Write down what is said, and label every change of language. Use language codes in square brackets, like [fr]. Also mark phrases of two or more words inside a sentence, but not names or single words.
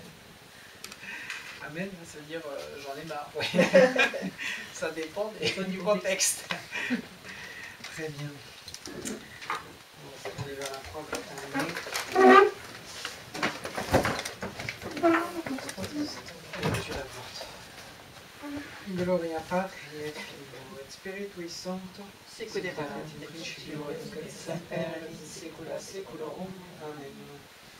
[fr] Amen, ça veut dire j'en ai marre. Ouais. Ça dépend du contexte. Très bien. On est vers la fin pour terminer. Je la porte. [la] Gloria Patri et Filio et Spiritui Sancto, sic ut erat in principio et nunc et semper et in saecula saeculorum. Amen.